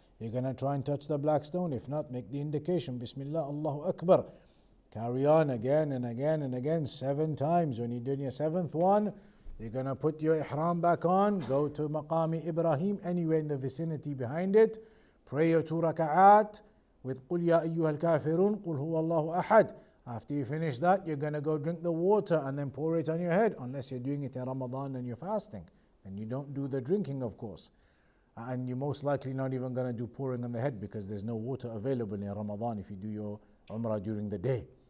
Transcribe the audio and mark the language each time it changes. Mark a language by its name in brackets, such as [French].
[English] You're going to try and touch the black stone. If not, make the indication. Bismillah, Allahu Akbar. Carry on again and again and again, 7 times. When you're doing your 7th one, you're going to put your ihram back on. Go to Maqami Ibrahim, anywhere in the vicinity behind it. Pray your 2 raka'at with [Arabic] قُلْ يَا أَيُّهَا الْكَافِرُونَ قُلْ هُوَ اللَّهُ أَحَدٌ. [English] After you finish that, you're going to go drink the water and then pour it on your head, unless you're doing it in Ramadan and you're fasting. Then you don't do the drinking, of course. And you're most likely not even going to do pouring on the head, because there's no water available in Ramadan if you do your Umrah during the day.